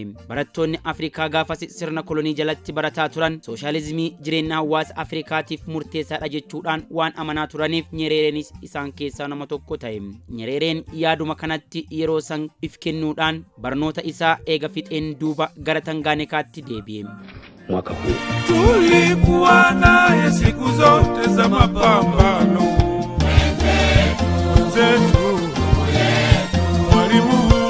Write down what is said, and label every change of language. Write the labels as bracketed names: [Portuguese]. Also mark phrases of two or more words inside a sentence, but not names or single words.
[Oromo] Barattoonni Afrikaa gaafas sirna kolonii jalatti barataa turan sooshaalizimii jireenya hawaasa Afrikaatiif murteessaadha jechuudhaan waan amanaa turaniif Nyerereenis isaan keessaa nama tokko ta'e. Nyerereen yaaduma kanatti yeroo san if kennuudhaan barnoota isaa eega fixeen duuba gara Tanganyikaatti deebi'e. [Swahili] Mwaka huu tulikuwa naye siku zote za mapambano zetu Mwalimu